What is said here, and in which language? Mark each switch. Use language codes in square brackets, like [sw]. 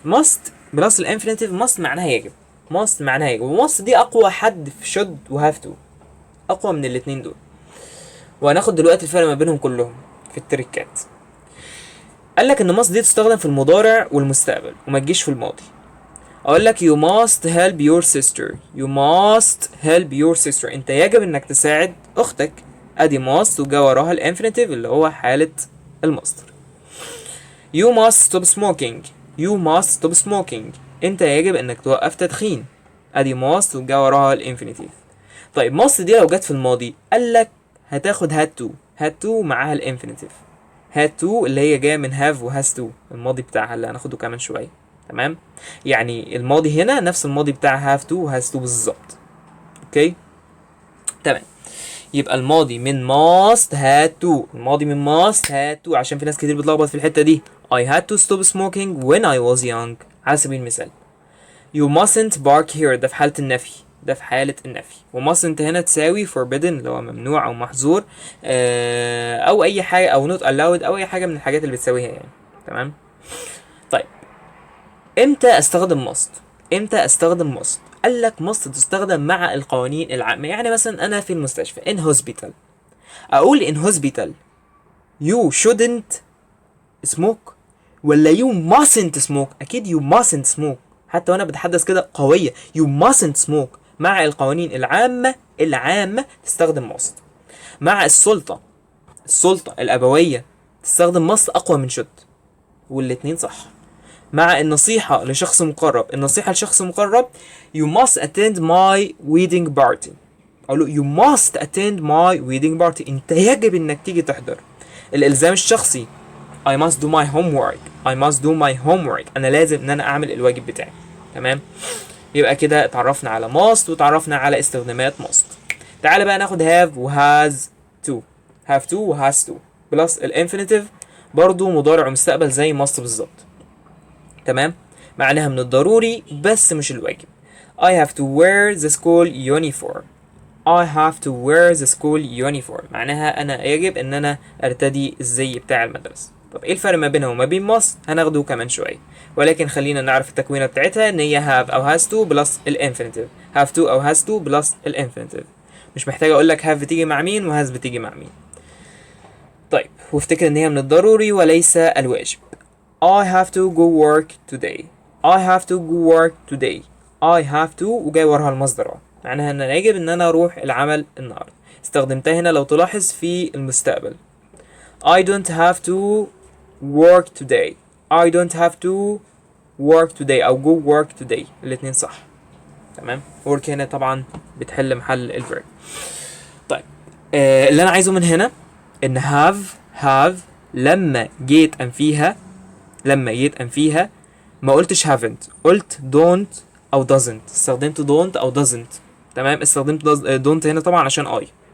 [ar] must بلس الانفينيتيف، must معناها يجب، must معناها يجب، وmust دي اقوى حد في should و have to، اقوى من الاتنين دول. وهناخد دلوقتي الفرق ما بينهم كلهم في التريكات. قال لك ان must دي تستخدم في المضارع والمستقبل وما تجيش في الماضي. [en] اقول لك you must help your sister. you must help your sister، [ar] انت يجب انك تساعد اختك. ادي must وجا وراها الانفينيتيف اللي هو حالة المصدر. [en] You must stop smoking. You must stop smoking. [ar] انت يجب انك توقف تدخين. ادي must وجا وراها الانفينيتيف. طيب must دي لو جت في الماضي قال لك هتاخد had to. had to معاها الانفينيتيف. had to اللي هي جايه من have و has to، الماضي بتاعها اللي هناخده كمان شويه. تمام، يعني الماضي هنا نفس الماضي بتاع have to و has to بالظبط. اوكي تمام، يبقى الماضي من must had to. الماضي من must had to عشان في ناس كتير بتلخبط في الحتة دي. [en] I had to stop smoking when I was young [ar] على سبيل المثال. [en] You mustn't bark here [ar] ده في حالة النفي، ده في حالة النفي. و mustn't هنا تساوي forbidden اللي هو ممنوع أو محظور، أو أي حاجة، أو [en] not allowed [ar] أو أي حاجة من الحاجات اللي بتساويها يعني. تمام، طيب امتى استخدم must؟ امتى استخدم must؟ قال لك must تستخدم مع القوانين العامة. يعني مثلا أنا في المستشفى in hospital، أقول [en] in hospital you shouldn't smoke [ar] ولا [en] you mustn't smoke؟ [ar] أكيد you mustn't smoke، حتى وأنا بتحدث كده قوية you mustn't smoke. مع القوانين العامة تستخدم must. مع السلطة الأبوية تستخدم must أقوى من should، والاتنين صح. مع النصيحة لشخص مقرب، النصيحة لشخص مقرب [en] you must attend my wedding party، [ar] أقول له you must attend my wedding party، أنت يجب إنك تيجي تحضر. الإلزام الشخصي [en] I must do my homework، [ar] أنا لازم إن أنا أعمل الواجب بتاعي. تمام، يبقى كده اتعرفنا على must وتعرفنا على استخدامات must. تعال بقى ناخد have و has to و has to بلس الانفينيتيف، برضو مضارع ومستقبل زي must بالظبط. تمام، معناها من الضروري بس مش الواجب. [en] I have to wear the school uniform. I have to wear the school uniform [ar] معناها أنا يجب إن أنا أرتدي الزي بتاع المدرسة. طب إيه الفرق ما بينها وما بين must؟ هناخده كمان شوية، ولكن خلينا نعرف التكوينة بتاعتها إن هي have أو has to بلس الانفينيتيف. have to أو has to بلس الانفينيتيف. مش محتاج أقول لك have بتيجي مع مين و has بتيجي مع مين. طيب، وافتكر إن هي من الضروري وليس الواجب. [en] I have to go work today. I have to go work today. [ar] I have to وجاي وراها المصدر معناها ان يجب ان انا اروح العمل النهارده. استخدمتها هنا لو تلاحظ في المستقبل. [en] I don't have to work today. I don't have to work today او go work today، [ar] الاتنين صح. تمام، work هنا طبعا بتحل محل الفيرب. طيب اللي انا عايزه من هنا ان have لما جيت انفيها ما قلتش haven't، قلت don't او doesn't. استخدمت don't او doesn't. تمام، استخدمت don't هنا طبعا عشان I.